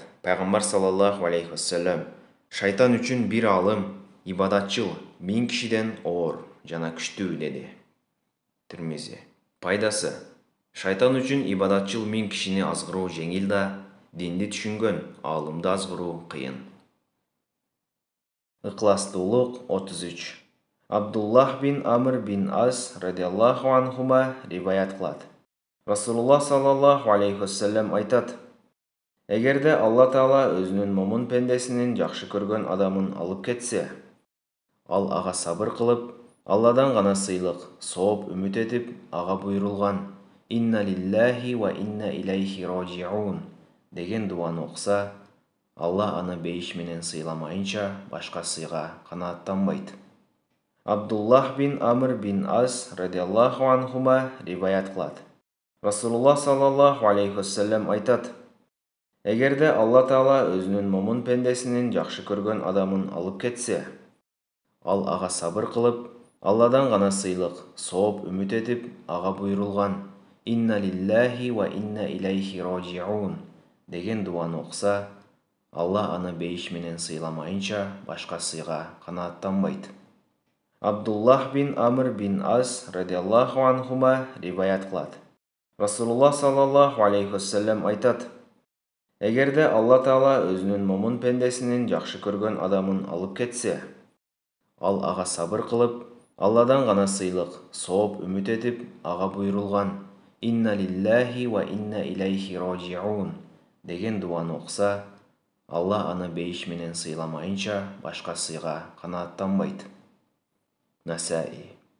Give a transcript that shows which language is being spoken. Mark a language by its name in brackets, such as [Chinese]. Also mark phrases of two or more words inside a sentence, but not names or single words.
[Kyrgyz] Пайгамбар [Arabic] صلى الله عليه وسلم: [Kyrgyz] шайтан үчүн бир алым, ибадатчыл 1000 кишиден оор жана күчтүү деди. Тирмизи. Пайдасы: шайтан үчүн ибадатчыл 1000 кишини азгыруу жеңил да, динди түшүнгөн алымды азгыруу кыйын. Ыкластуулук 33. Абдуллах бин Амр бин Ас [Arabic] رضي الله عنهما [Kyrgyz] риваят кылат. Расулуллах [Arabic] صلى الله عليه وسلم [Kyrgyz] айтат: эгерде Алла Таала өзүнүн момун пендесинин жакшы көргөн адамын алып кетсе, ал ага сабыр кылып, Алладан гана сыйлык, сооп үмүт этип, ага буйрулган [Arabic] «إنا لله وإنا إليه راجعون» [Kyrgyz] деген дуаны окуса, Алла аны бейиш менен сыйламайынча башка сыйга канааттанбайт. Абдуллах бин Амр бин Ас [Arabic] رضي الله عنهما [Kyrgyz] риваят кылат. Расулуллах [Arabic] صلى الله عليه وسلم [Kyrgyz] айтат: эгерде Алла Таала өзүнүн момун пендесинин жакшы көргөн адамын алып кетсе, ал ага сабыр кылып, Алладан гана сыйлык, сооп үмүт этип, ага буйрулган [Arabic] «إنا لله وإنا إليه راجعون» [Kyrgyz] деген дуаны окуса, Алла аны бейиш менен сыйламайынча башка сыйга канааттанбайт. Абдуллах бин Амр бин Ас [Arabic] رضي الله عنهما [Kyrgyz] риваят кылат. Расулуллах [Arabic] صلى الله عليه وسلم [Kyrgyz] айтат: эгерде Алла Таала өзүнүн момун пендесинин жакшы көргөн адамын алып кетсе, ал ага сабыр кылып, Алладан гана сыйлык, сооп үмүт этип, ага буйрулган [Arabic] «إنا لله وإنا إليه راجعون» [Kyrgyz] деген дуаны окуса, Алла аны бейиш менен сыйламайынча башка сыйга канааттанбайт. Насаи.